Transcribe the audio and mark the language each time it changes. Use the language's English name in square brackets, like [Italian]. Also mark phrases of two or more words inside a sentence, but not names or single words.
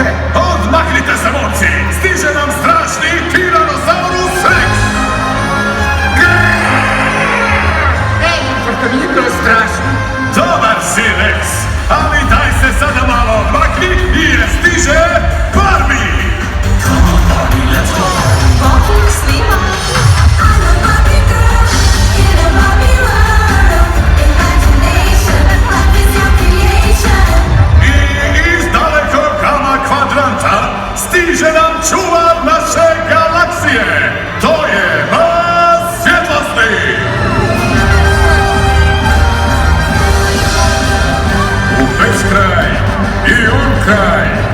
[Croatian] Odmaknite se, momci! Stiže nam strašni Tyrannosaurus Rex! Ej, pošto nije bilo strašno. Dobar si, Rex! Ali daj se sada malo odmakni jer stiže Barbie! [English] Come on, Barbie, let's go. [Croatian] Pozdrav svima. [English] I'm a Barbie girl in a Barbie world. Imagination, life is your creation. [Croatian] I iz dalekog gama kvadranta stiže nam čuvar naše galaksije! To je Mas svjetlosti! U beskraj i u kraj!